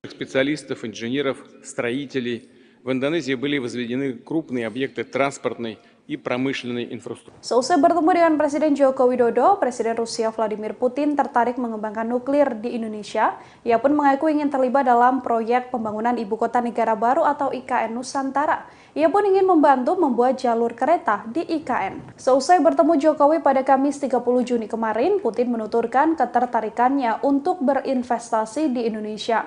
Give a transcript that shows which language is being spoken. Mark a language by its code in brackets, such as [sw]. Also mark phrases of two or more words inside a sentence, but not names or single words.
[ru] специалистов, инженеров, строителей. В Индонезии были возведены крупные объекты транспортной и промышленной инфраструктуры. [id] Seusai bertemu dengan Presiden Joko Widodo, Presiden Rusia Vladimir Putin tertarik mengembangkan nuklir di Indonesia. Ia pun mengaku ingin terlibat dalam proyek pembangunan Ibu Kota Negara Baru atau IKN Nusantara. Ia pun ingin membantu membuat jalur kereta di IKN. Seusai bertemu Jokowi pada Kamis 30 Juni kemarin, Putin menuturkan ketertarikannya untuk berinvestasi di Indonesia.